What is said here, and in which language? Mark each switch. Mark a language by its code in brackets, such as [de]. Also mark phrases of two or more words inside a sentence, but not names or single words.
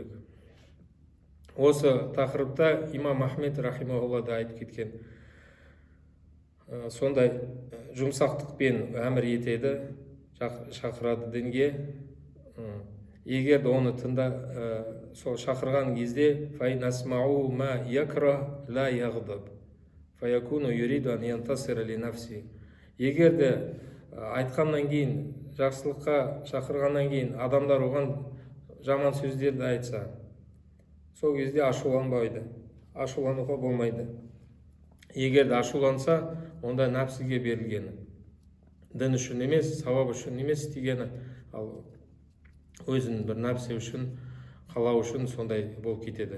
[kk] Осы тақырыпта имам Ахмед рахимахулла да айтып кеткен. Сондай жұмсақтықпен әмір етеді, шақырады дінге. Егер оны сол шақырған кезде [ar] فإن أسمعوه ما يكره لا يغضب فيكون يريد أن ينتصر لنفسه. [kk] Егер де айтқаннан кейін, жақсылыққа шақырғаннан кейін адамдар оған жаман сөздерді айтса, сол кезде ашуланбайды, ашулануға болмайды. Егер де ашуланса, онда нәпсіге берілгені, дін үшін емес, сауап үшін емес істегені, ал өзін бір нәпсі үшін, қалау үшін сондай болып кетеді.